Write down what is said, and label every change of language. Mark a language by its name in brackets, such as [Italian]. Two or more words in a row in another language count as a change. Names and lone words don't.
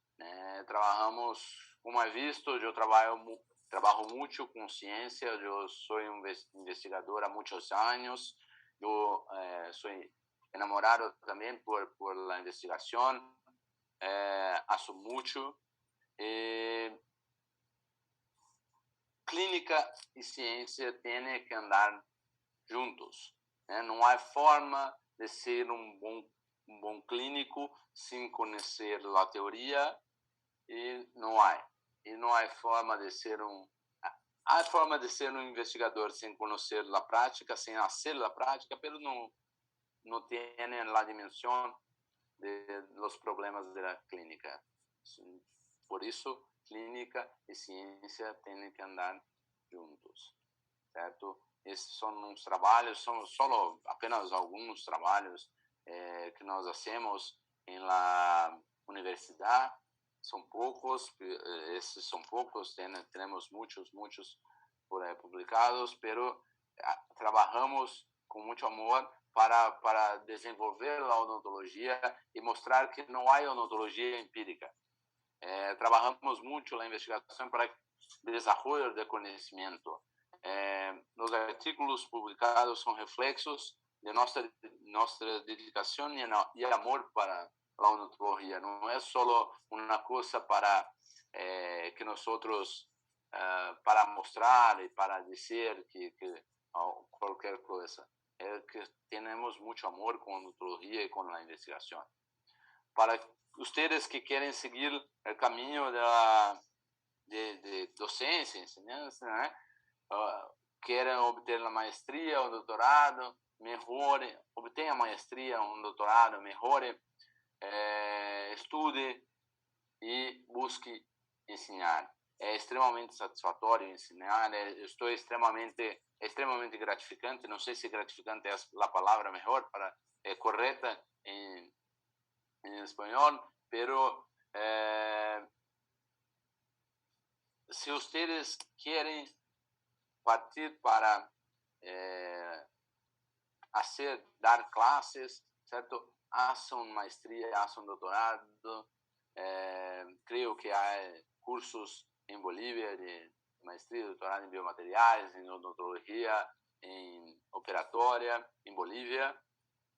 [Spanish] Como he visto, yo trabajo mucho con ciencia, yo soy un investigador há muchos años, yo soy enamorado también por la investigación, hace mucho. Clínica y ciencia tienen que andar juntos. [Portuguese] Não há forma de ser um bom clínico sem conhecer a teoria, e não há forma de ser há forma de ser um investigador sem conhecer a prática, sem fazer a prática, mas não tem a dimensão [Spanish] de los problemas de la clínica. [Portuguese] Por isso, clínica e ciência têm que andar juntos, certo? Esses são uns trabalhos, são só apenas alguns trabalhos que nós hacemos em la universidade. São poucos, esses são poucos, temos muitos por aí publicados, pero trabalhamos com muito amor para desenvolver a odontologia e mostrar que não há odontologia empírica. Trabalhamos muito na investigação para desenvolvimento de conhecimento. [Spanish] Los artículos publicados son reflexos de nuestra dedicación y amor para la odontología. No es solo una cosa para que nosotros, para mostrar y para decir que cualquier cosa. Es que tenemos mucho amor con la odontología y con la investigación. Para ustedes que quieren seguir el camino de docencia, enseñanza, [Portuguese] querem obter a maestria ou doutorado, melhore, obtenha a maestria ou um doutorado, melhore, estude e busque ensinar. É extremamente satisfatório ensinar, estou extremamente gratificante, não sei se gratificante é a palavra melhor, correta em espanhol, pero se vocês querem partir para dar [Spanish] clases, ¿cierto? Hacen maestría, hacen doctorado. Creo que hay cursos en Bolivia de maestría y doctorado en biomateriales, en odontología, en operatoria, en Bolivia.